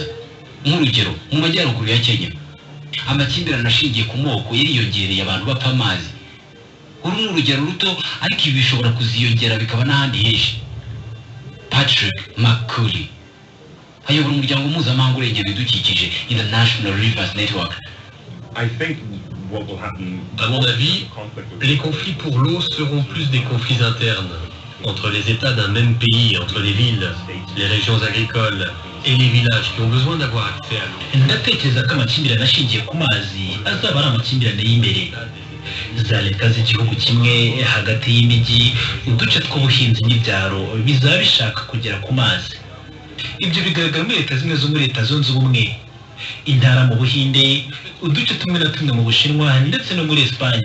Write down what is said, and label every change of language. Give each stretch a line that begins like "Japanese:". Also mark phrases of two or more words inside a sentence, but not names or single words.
Kinyarwanda: Nk'urugero, mu majyaruguru ya Kenya amakimbirane ashingiye ku moko yariyongereye abantu bapfa amazi. Uru ni urugero ruto, ariko ibi bishobora kuziyongera bikaba n'ahandi henshi. Patrick McCurry ayobora umuryango mpuzamahanga urengera ibidukikije International Rivers Network.
French: À mon avis, les conflits pour l'eau seront plus des conflits internes entre les États d'un même pays, entre les villes, les régions agricoles et les villages qui ont besoin d'avoir accès à l'eau.
Kinyarwanda: Ndatekereza ko amakimbirane ashingiye ku mazi azaba ari amakimbirane y'imbere. Za leta z'igihugu kimwe hagati y'imijyi, uduce tw'ubuhinzi n'ibyaro bizaba bishaka kugera ku mazi. Ibyo bigaragara muri leta zimwe zo muri Leta Zunze Ubumwe, intara mu Buhinde, uduce tumwe na tumwe mu Bushinwa ndetse no muri Espagne.